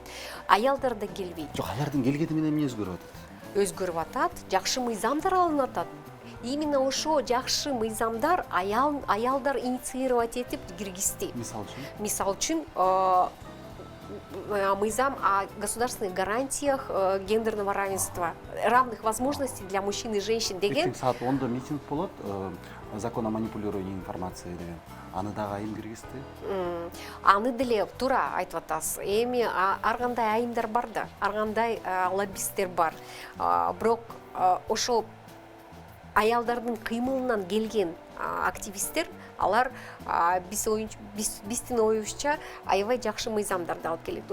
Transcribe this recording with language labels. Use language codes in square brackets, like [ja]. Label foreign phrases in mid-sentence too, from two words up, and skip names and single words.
[ky] Аялдар да келбейт. Жок, алардын келгени менен эмне өзгөрүп атат? Өзгөрүп атат, жакшы мыйзамдар алынып атат. Именно ошо жакшы мыйзамдар аялдар инициировать этип киргизди. Мисал үчүн мыйзам [ru] о государственных гарантиях гендерного равенства, равных возможностей для мужчин и женщин [ky] деген. Саат 10-да митинг болот, [ru] закон о манипулировании информацией [ky] деген. Аны дагы айым киргизди. Аны деле туура айтып атасыз. Эми ар кандай айымдар бар да, ар кандай лоббисттер бар. Бирок ошол аялдардын кыймылынан келген активисттер, алар биздин оюбузча аябай жакшы мыйзамдарды алып келет.